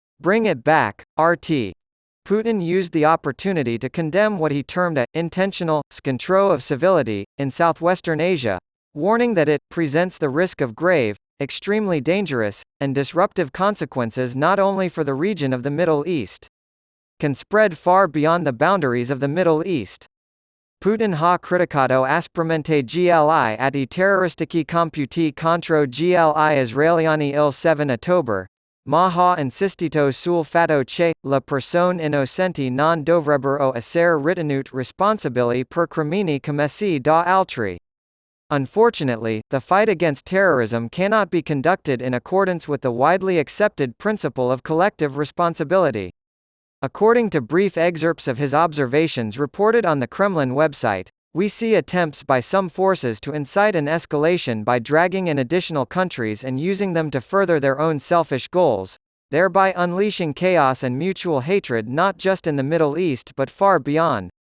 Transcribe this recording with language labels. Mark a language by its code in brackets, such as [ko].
[en] Bring it back, RT. Putin used the opportunity to condemn what he termed a intentional scontrol of civility in southwestern Asia, warning that it presents the risk of grave, extremely dangerous, and disruptive consequences not only for the region of the Middle East, can spread far beyond the boundaries of the Middle East. [it] Putin ha criticato aspramente gli atti terroristici compiuti contro gli israeliani il 7 ottobre, ma ha insistito sul fatto che le persone innocenti non dovrebbero essere ritenute responsabili per crimini commessi da altri. [en] Unfortunately, the fight against terrorism cannot be conducted in accordance with the widely accepted principle of collective responsibility. According to brief excerpts of his observations reported on the Kremlin website, we see attempts by some forces to incite an escalation by dragging in additional countries and using them to further their own selfish goals, thereby unleashing chaos and mutual hatred not just in the Middle East but far beyond.